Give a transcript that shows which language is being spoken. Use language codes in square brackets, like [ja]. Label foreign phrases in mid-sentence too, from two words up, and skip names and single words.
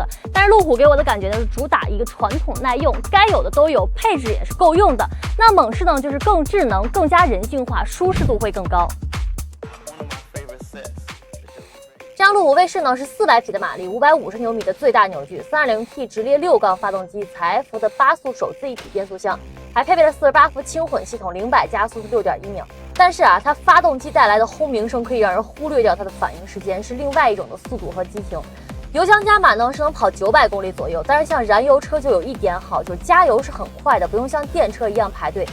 [zh] 但是路虎給我的感覺呢是主打一個傳統耐用，該有的都有，配置也是夠用的。那猛士呢就是更智能，更加人性化，舒適度會更高。這輛路虎衛士呢是400匹的馬力，550牛米的最大扭矩 ，3.0T 直列6缸發動機，采埃孚的8速手自一體變速箱，還配備了48伏輕混系統，0-100加速是6.1秒。但是啊，它發動機帶來的轟鳴聲可以讓人忽略掉它的反應時間，是另外一種的速度和激情。油箱加滿呢是能跑900公里左右，但是像燃油車就有一點好，就是加油是很快的，不用像電車一樣排隊。